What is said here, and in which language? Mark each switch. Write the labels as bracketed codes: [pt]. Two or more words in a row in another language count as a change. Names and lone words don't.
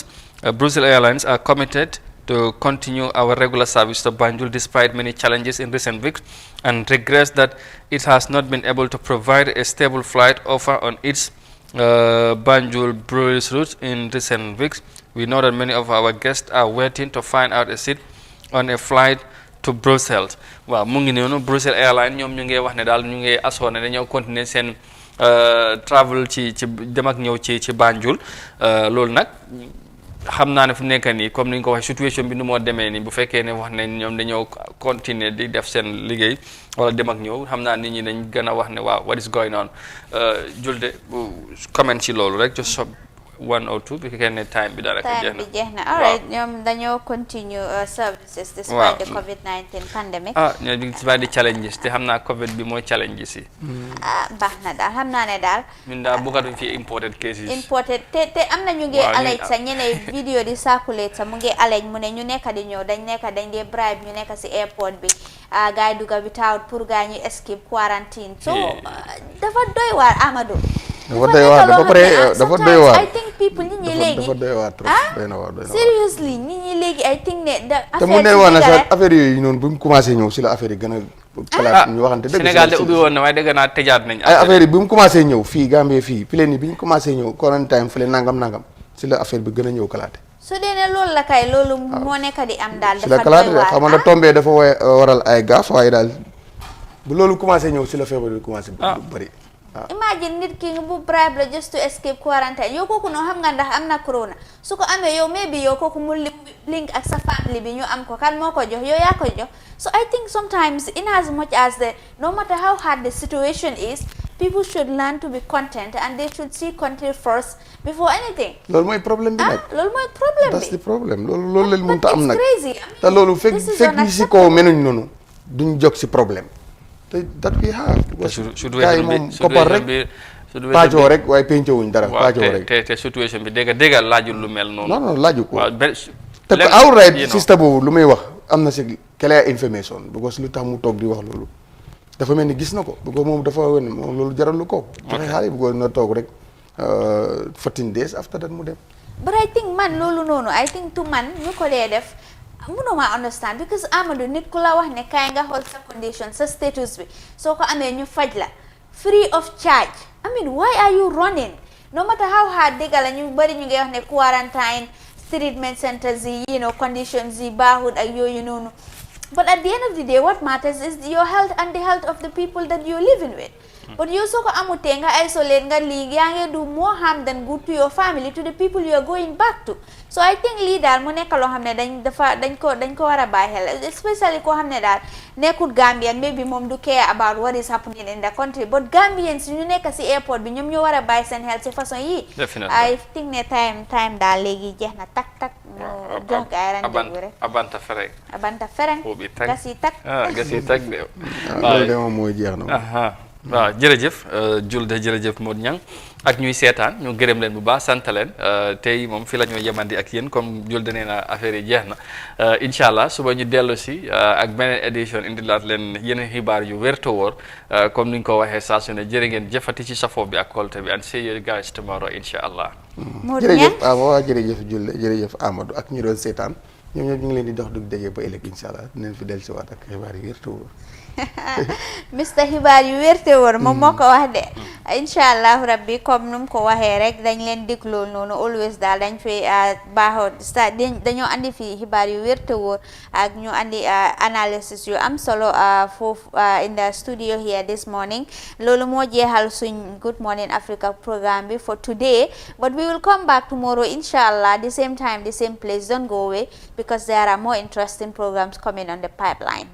[en] Brussels Airlines are committed to continue our regular service to Banjul despite many challenges in recent weeks, and regrets that it has not been able to provide a stable flight offer on its Banjul Brussels route in recent weeks. We know that many of our guests are waiting to find out a seat on a flight to Brussels. [wo] Waaw mu ngi noonu Brussels Airlines ñoom ñu ngi wax ne daal ñu ngi asoo ne dañoo continuer seen travel ci dem ak ñëw ci Banjul loolu nag xam naa ne fu nekk nii comme ni ñu ko waxee situation bi nu moo demee nii bu fekkee ne wax nañ ñoom dañoo continuer di def seen liggéey wala dem ak ñëw xam naa nit ñi dañ gën a wax ne waaw [en] what is going on [wo] Julde comment ci loolu rek [en] just one or two [wo] bi fekkee ne time bi daanaka jeex na [en] all right [wo] ñoom dañoo [en] continue services despite the COVID-19 pandemic [wo] ñoo [en] despite the challenges [wo] te xam naa COVID bi mooy challenges yi baax na daal xam naa ne daal ñun daal buggatuñ fi [en] imported cases [wo] te am na ñu ngi allege sa ñeneen vidéo di circulate sa mu ngi allege mu ne ñu nekk di ñëw dañ dee bribe ñu nekk si airport bi gars yi dugga without pour gars ñu escape quarantine so dafa doy waar Amadou dafa doy waar [en] I think people [wo] nit ñi léegi dafa doy waar trop doy na waar seriously nit ñi léegi [en] I think [wo] ne te mu ne woon na sax affaire yooyu noonu bu mu commencé ñëw si la affaire yi gën a kalaat ñu waxante dëgg Sénégal de ubbi woon na waaye dëgg naa tëjaat nañ ay affaire yi bi mu commencé ñëw fii Gambie fii plane yi bi ñu commencé ñëw quarantine fële nangam si la affaire bi gën a ñëw kalaate su dee ne loolu la kay loolu moo nekk di am daal si la kalaate xam nga tombé dafa waral ay gaaf waaye daal bu loolu commencé ñëw si la feebar bi commencé bëri imagine nit ki bu bribe la [en] just to escape quarantine [wo] yow kooku noonu xam nga ndax am na corona su ko amee yow maybe yow kooku mu link ak sa family bi ñu am ko kan moo ko jox yow yaa ko jox [en] so I think sometimes in as much as no matter how hard the situation is people should learn to be content and they should see country first before anything. [wo] loolu mooy problème bi nag loolu mooy problème bi [en] that's the problem [wo] loolu leen mënut a am nag [en] crazy [wo] te loolu fekk ñi si kaw menuñ noonu duñ jóg si problème te [en] that we have [wo] gars yi moom koppar rek paajoo rek waaye pencewuñ dara paajoo rek te situation bi dégg laajul lu mel noonu non laaju ko te ko outright système boobu lu muy wax am na si [en] clear information [wo] because lu tax mu toog di wax loolu dafa mel ni gis na ko because moom dafa wen moom loolu jaralu ko joxe xaalis because na toog rek [en] 14 days after that [wo] mu dem [en] but I think [wo] man loolu noonu [en] I think to [wo] man ñu ko dee def mënuma [en] understand because [wo] Amadou nit ku la wax ne kaay nga xool sa condition sa status bi soo ko amee ñu faj la [en] free of charge I mean why are you running no matter how hard [wo] dégg la ñu bëri ñu ngi wax ne [en] quarantine treatment centers yi conditions yi [wo] baaxul ak yooyu noonu [en] but at the end of the day what matters is your health and the health of the people that you're living with but [wo] yow soo ko amutee nga isolate nga lii yaa ngi [en] do more harm than good to your family to the people you are going back to so I think [wo] lii daal mu nekk loo xam ne dañ ko war a bàyyi xel [en] especially [wo] koo xam ne daal nekkul [en] Gambian maybe [wo] moom du [en] care about what is happening in the country but Gambians [wo] ñu nekk si airport bi ñoom ñoo war a bàyyi seen xel si façon yii [en] I think [wo] ne time daal léegi jeex na tak ñu jox gaay rendez-vous rek abanta fereng gas yi tak de loolu de moom mooy jeex na waaw jërëjëf Julde jërëjëf Modou Niang ak ñuy seetaan ñu gërëm leen bu baax sant leen tey moom fi la ñoo yemandi ak yéen comme Julde nee na affaire yi jeex na [ar] incha allah [wo] suba ñu dellu si ak beneen édition indilaat leen yeneen xibaar yu wér te wóor comme ni ñu ko waxee saa su ne jërë ngeen jëfati ci safoo bi ak kolte bi [en] and see you guys tomorrow [ar] incha allah. [wo] jërëjëf waaw jërëjëf Julde jërëjëf Amadou ak ñu doon seetaan ñoom ñëpp ñu ngi leen di dox dug déggee ba ëllëg [ar] incha allah [wo] dinañ fi dellusiwaat ak xibaar yi wér te wóor Mr xibaar yu wérte wóor moom moo ko wax de [ar] inshallah rabbi [wo] comme num ko waxee rek dañ leen digloo noonu always daal dañ fi baaxoo dañoo andi fii xibaar yu wérte wóor ak ñu andi analysis yu am solo foofu [en] in the studio here this morning [wo] loolu moo jeexal suñ Good Morning Africa programme bi [en] for today, but we will come back tomorrow inshallah, the same time, the same place. Don't go away because there are more interesting programs coming on the pipeline.